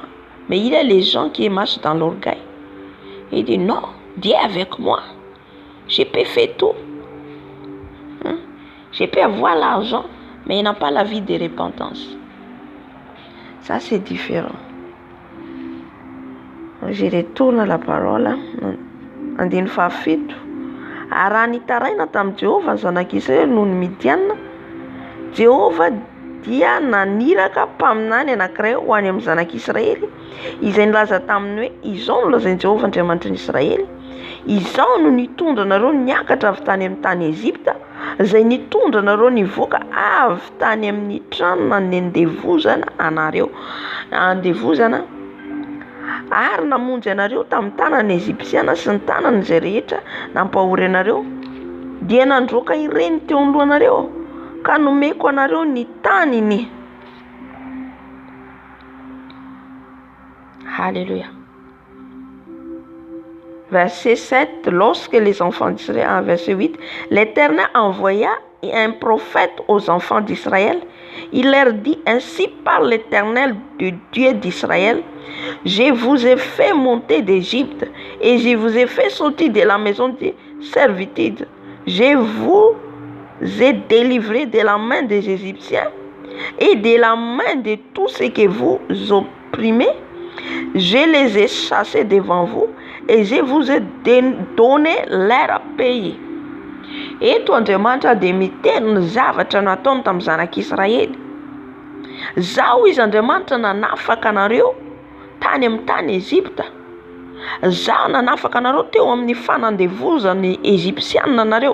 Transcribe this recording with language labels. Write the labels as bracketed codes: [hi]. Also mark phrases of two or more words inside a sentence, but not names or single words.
[fr] Mais il y a les gens qui marchent dans l'orgueil. Ils disent non, Dieu est avec moi. Je peux faire tout. Je peux avoir l'argent, mais il n'a pas la vie de repentance. Ça, c'est différent. Je retourne à la parole. [mg] Andin fafito. Arani taraina tam Jehovah zanak'Israely noho ny Midianina. Jehovah dia naniraka mpaminany anankiray ho any amin'ny zanak'Israely. Izay nilaza taminy hoe izao no lazain'i Jehovah Andriamanitry ny Israely. Izao no nitondra anareo niakatra avy tany amin'ny tany Ezipta. Izay nitondra anareo nivoaka avy tany amin'ny tranona ny andevozana anareo. Andevozana ary namonjy anareo tamin'ny tanany Ezipsiana sy ny tanany izay rehetra nampahory anareo. Dia nandroaka ireny teo alohanareo ka nomeko anareo ny taniny. [fr] Alléluia. Verset 7, lorsque les enfants d'Israël, verset 8, l'Éternel envoya un prophète aux enfants d'Israël. Il leur dit, ainsi parle l'Éternel, le Dieu d'Israël, je vous ai fait monter d'Égypte et je vous ai fait sortir de la maison de servitude. Je vous ai délivré de la main des Égyptiens et de la main de tous ceux que vous opprimez. Je les ai chassés devant vous et je vous ai donné leur pays. [mg] Eto Andriamanitra dia miteny ny zavatra nataony tamin'ny zanak'Israely. Zao izy Andriamanitra nanafaka anareo tany amin'ny tany Ezipta. Zao nanafaka anareo teo amin'ny fanandevozan'ny Ezipsianina anareo.